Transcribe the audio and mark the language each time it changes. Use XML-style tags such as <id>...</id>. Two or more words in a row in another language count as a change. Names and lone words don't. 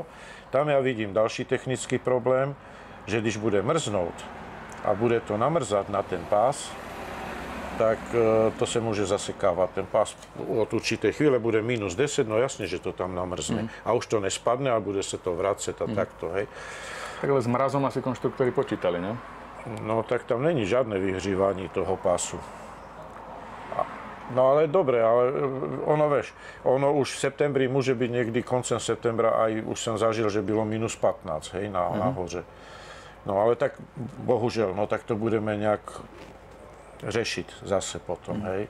<cs>Tam ja vidím další technický problém, že když bude mrznout a bude to namrzat na ten pás, tak to se může zasekávat. Ten pás od určité chvíle bude minus 10, no jasně, že to tam namrzne. A už to nespadne a bude se to vracet a takto, hej.</cs> <sk>Takhle s mrazom asi konštruktori počítali, ne?</sk> <cs>No tak tam není žádné vyhřívání toho pásu.</cs> <sk>No ale dobre, ale ono už v septembri môže byť niekdy koncem septembra, aj už som zažil, že</sk> <cs>bylo minus 15, hej, na hoře. No ale tak, bohužel, no tak to budeme nejak řešiť zase potom, hej.</cs>